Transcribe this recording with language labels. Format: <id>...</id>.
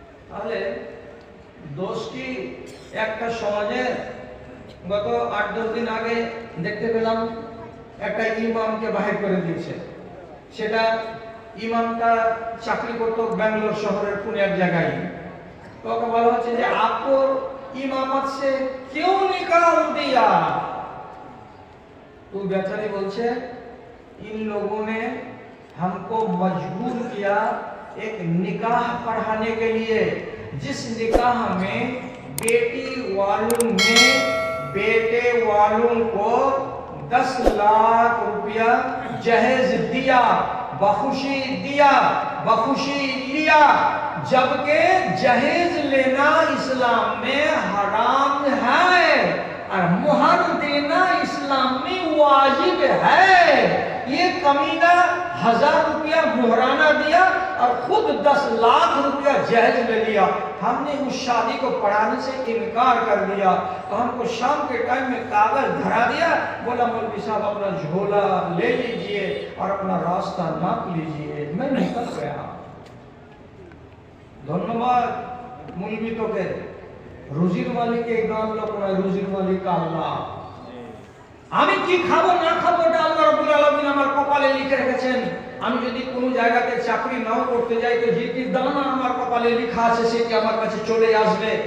<bn>তাহলে দোষ কি? একটা সমাজে গত 8-10 দিন আগে দেখতে পেলাম একটা ইমামকে বাহির করে দিয়েছে। সেটা ইমামটা চাকরি করতো ব্যাঙ্গালোর শহরের কোন এক জায়গায়। তো ওকে বলা হচ্ছে যে</bn> <hi>আপকো ইমামত সে क्यों निकाल दिया? तो बेचारी बोलছে इन लोगों ने हमको मजबूर किया एक निकाह पढ़ाने के लिए, जिस निकाह में बेटी वालों ने बेटे वालों को 10 लाख रुपया जहेज दिया, बखुशी दिया, बखुशी लिया, जबकि जहेज लेना इस्लाम में हराम है और मुहर देना इस्लाम में वाजिब है। ये कमीना 1000 रुपया मुहराना दिया और खुद 10 लाख रुपया जहेज ले लिया। हमने उस शादी को पढ़ाने से इनकार कर दिया। तो हमको शाम के टाइम में कागज धरा दिया, बोला मौलवी साहब अपना झोला ले लीजिए और अपना रास्ता नाप लीजिए। मैं निकल गया। धन्यवाद मौलवी तो के</hi> <bn>রুজির মালিক এই গান লোক নয়, রুজির মালিক আল্লাহ। আমি কি খাবো না খাবো এটা আল্লাহ রাব্বুল আলামিন আমার কপালে লিখে রেখেছেন। আমি যদি কোনো জায়গাতে চাকরি নাও করতে যাই তো যেটি দানা আমার কপালে লেখা আছে সেটি আমার কাছে চলে আসবে।</bn>